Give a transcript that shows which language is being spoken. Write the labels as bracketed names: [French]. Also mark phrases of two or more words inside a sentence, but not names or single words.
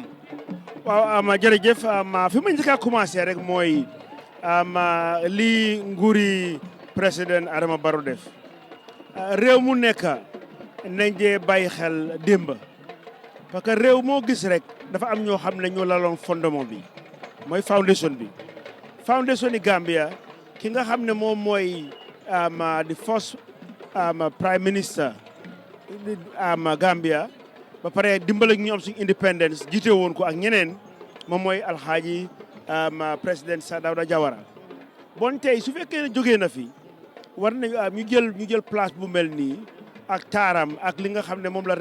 [Wolof] waaw jërëjëf fi ma njëkk a commencé rek mooy lii nguuri président Adama Barrow def réew mu nekk nañ dee bàyyi xel démb parce que réew moo gis rek dafa am ñoo xam ne ñoo laloon fondement bi mooy foundation bi foundation yi Gambia ki nga xam ne moom mooy [English] the first prime minister [Wolof] Gambia ba pare dimbal ak ñu am suñu independence jiite woon ko ak ñeneen moom mooy alxaaji président Sir Dawda Jawara bon tey su fekkee ne jógee na fi war nañu ñu jël place bu mel nii ak taaram ak li nga xam ne moom la